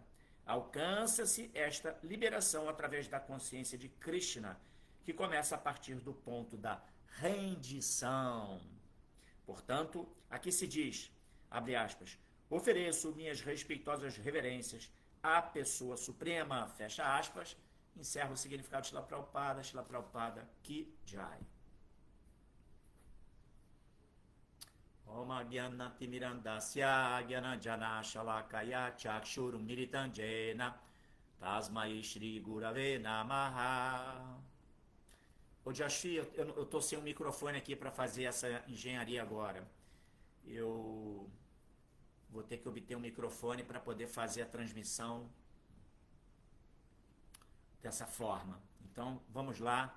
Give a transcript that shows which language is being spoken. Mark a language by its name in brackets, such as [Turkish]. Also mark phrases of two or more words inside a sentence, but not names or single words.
[Portuguese] Alcança-se esta liberação através da consciência de Krishna, que começa a partir do ponto da rendição. Portanto, aqui se diz, abre aspas, ofereço minhas respeitosas reverências à pessoa suprema, fecha aspas, encerra o significado de Shila Prabhupada, [Hindi] की जय. [Sanskrit] ॐ अज्ञानति मिरान्धस्य ज्ञानाञ्जन शलाकया चक्षुरुं मीलितंजेन तस्मै श्री गुरवे नमः. [Portuguese] Ô Jashi, eu tô sem um microfone aqui para fazer essa engenharia agora. Eu vou ter que obter um microfone para poder fazer a transmissão dessa forma. Então, vamos lá.